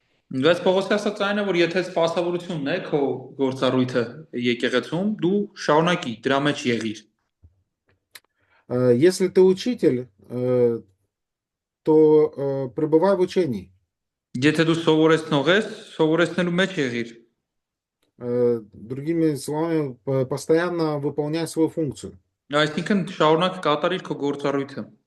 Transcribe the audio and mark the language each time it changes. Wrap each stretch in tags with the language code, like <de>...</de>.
<hy>Բայց Պողոսի ասած այն է, որ եթե սպասավորությունն է քո գործառույթը եկեղեցում, դու շարունակի, դրա մեջ եղիր։</hy> <ru>Если ты учитель, то пребывай в учении.</ru> <hy>Եթե դու սովորեցնող ես, սովորեցնելու մեջ եղիր։</hy> <ru>Другими словами, постоянно выполняй свою функцию.</ru> <hy>Այսինքն շարունակ կատարիր քո գործառույթը։</hy>